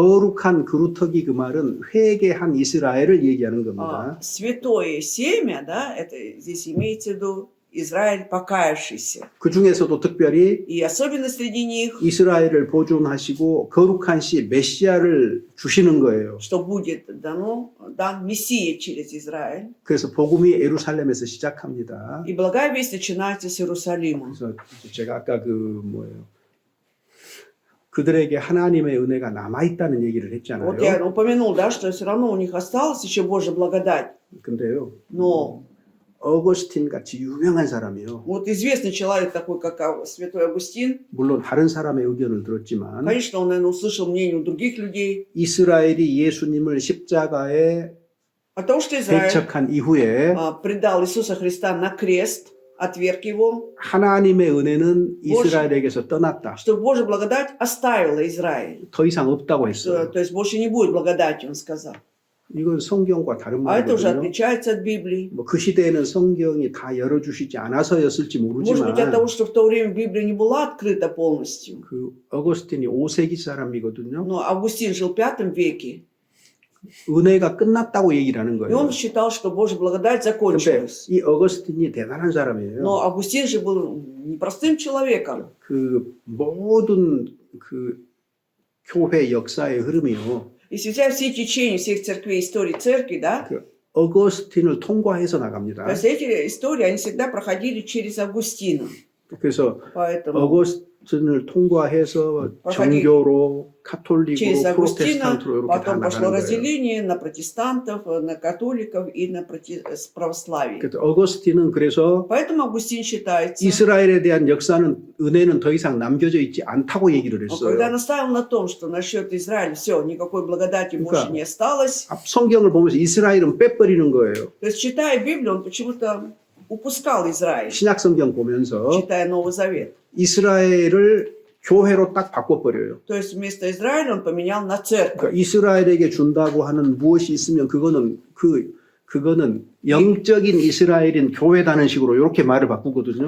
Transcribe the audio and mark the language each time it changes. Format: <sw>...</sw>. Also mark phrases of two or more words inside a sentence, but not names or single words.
<ko>거룩한 그루터기 그 말은 회개한 이스라엘을 얘기하는 겁니다.</ko> <ru>Святое семя, да, это здесь имеется в виду Израиль покаявшийся.</ru> <ko>그 중에서도 특별히</ko> <ru>И особенно среди них,</ru> <ko>이스라엘을 보존하시고 거룩한 씨 메시아를 주시는 거예요.</ko> <ru>что будет дан Мессия через Израиль.</ru> <ko>그래서 복음이 예루살렘에서 시작합니다.</ko> <ru>И благая весть начинается с Иерусалима.</ru> <ko>그래서 제가 아까 그들에게 하나님의 은혜가 남아 있다는 얘기를 했잖아요.</ko> <ru>Вот я упомянул, да, что все равно у них осталась еще Божья благодать.</ru> <ko>근데요,</ko> <ru>Но</ru> <ko>어거스틴 같이 유명한 사람이요.</ko> <ru>вот известный человек такой, как святой Августин,</ru> <ko>물론 다른 사람의 의견을 들었지만</ko> <ru>конечно, он, наверное, услышал мнение у других людей.</ru> <ko>이스라엘이 예수님을 십자가에</ko> <ru>От того, что Израиль</ru> <ko>배척한 이후에</ko> <ru>предал Иисуса Христа на крест, отверг его,</ru> <ko>하나님의 은혜는 이스라엘에게서 떠났다.</ko> <ru>что Божья благодать оставила Израиль.</ru> <ko>더 이상 없다고 했어요.</ko> <ru>То есть больше не будет благодати, он сказал.</ru> <ko>이건 성경과 다른</ko> <ru>А это уже</ru> <ko>말이거든요.</ko> <ru>отличается от Библии.</ru> <ko>그 시대에는 성경이 다 열어주시지 않아서였을지</ko> <ru>Может быть, от того,</ru> <ko>모르지만</ko> <ru>что в то время Библия не была открыта полностью.</ru> <ko>그 어거스틴이 5세기 사람이거든요.</ko> <ru>Но Августин жил в V веке,</ru> <ko>은혜가 끝났다고 얘기를 하는</ko> <ru>и</ru> <ko>거예요.</ko> <ru>он считал, что Божья благодать</ru> <ko>근데</ko> <ru>закончилась.</ru> <ko>이 어거스틴이 대단한 사람이에요.</ko> <ru>Но Августин же был непростым человеком.</ru> <ko>그 모든 그 교회 역사의 흐름이요.</ko> <ru>Если взять все течения всех церквей, истории церкви, да,</ru> <ko>그 어거스틴을 통과해서 나갑니다.</ko> <ru>то есть эти истории, они всегда проходили через Августина.</ru> <ko>그래서</ko> <ru>Поэтому</ru> <ko>어거스틴을 통과해서 정교로 카톨릭으로</ko> <ru>через Августина</ru> <ko>프로테스탄트로 이렇게 다</ko> <ru>потом пошло</ru> <ko>나가는 거예요.</ko> <ru>разделение на протестантов, на католиков и на православие.</ru> <ko>그래서 어거스틴은 그래서</ko> <ru>Поэтому Августин считается,</ru> <ko>이스라엘에 대한 역사는 은혜는 더 이상 남겨져 있지 않다고 얘기를</ko> <ru>когда</ru> <ko>했어요.</ko> <ru>настаивал на том, что насчет Израиля все, никакой благодати</ru> <ko>그러니까</ko> <ru>больше не осталось.</ru> <ko>앞 성경을 보면서 이스라엘은 빼버리는 거예요.</ko> <ru>То есть, читая Библию, он почему-то упускал Израиль,</ru> <ko>신약 성경 보면서</ko> <ru>читая Новый Завет.</ru> <ko>이스라엘을 교회로 딱 바꿔버려요.</ko> <ru>То есть вместо Израиля он поменял на церковь.</ru> <ko>그러니까 이스라엘에게 준다고 하는 무엇이 있으면 그거는 그 그거는 영적인 이스라엘인 교회다는 식으로 이렇게 말을 바꾸거든요.</ko>